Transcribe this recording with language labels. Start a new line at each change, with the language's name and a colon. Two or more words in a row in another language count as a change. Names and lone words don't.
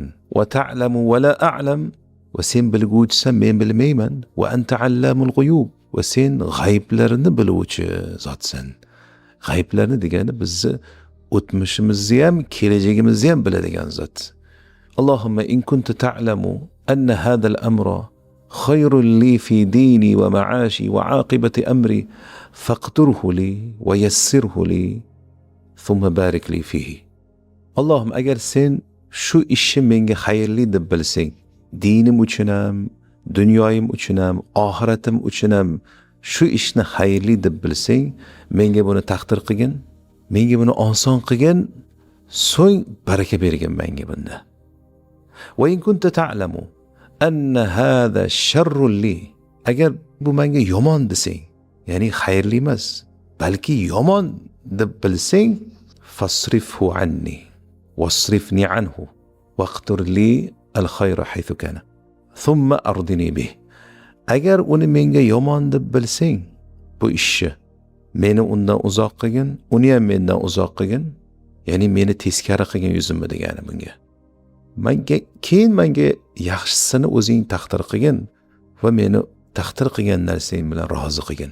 Arabic: وتعلم ولا أعلم,
Uzbek: va sen bilguvchisan, men bilmayman.
Arabic: وأنت علام الغيوب,
Uzbek: va sen g'ayblarni biluvchi zotsan. G'ayblarni degani bizni o'tmishimizni ham, kelajagimizni ham biladigan zot.
Arabic: اللهم إن كنت تعلم أن هذا الأمر خير لي في ديني ومعاشي وعاقبة أمري فاقدره لي ويسره لي ثم بارك لي فيه.
Uzbek: Allohim, agar sen shu ishni menga xayrli deb bilsang, dinim uchun ham, dunyoyim uchun ham, oxiratim uchun ham shu ishni xayrli deb bilsang, menga buni taqdir qilgin, menga buni oson qilgin, so'ng baraka bergin menga bunda.
Arabic: وإن كنت تعلم أن هذا شر لي.
Uzbek: Agar bu menga yomon desang, ya'ni xayrli emas, balki yomon deb bilsang,
Arabic: فاصرفه عني واصرفني عنه واقدر لي الخير حيث كان ثم أرضني به.
Uzbek: Agar uni menga yomon deb bilsang, bu ishni meni undan uzoq qilgin, uni ham mendan uzoq qilgin, ya'ni meni teskari qilgin yuzimni degani bunga. Keyin menga yaxshisini o'zing taqdir qilgin va meni taqdir qilgan narsang bilan rozi qilgin.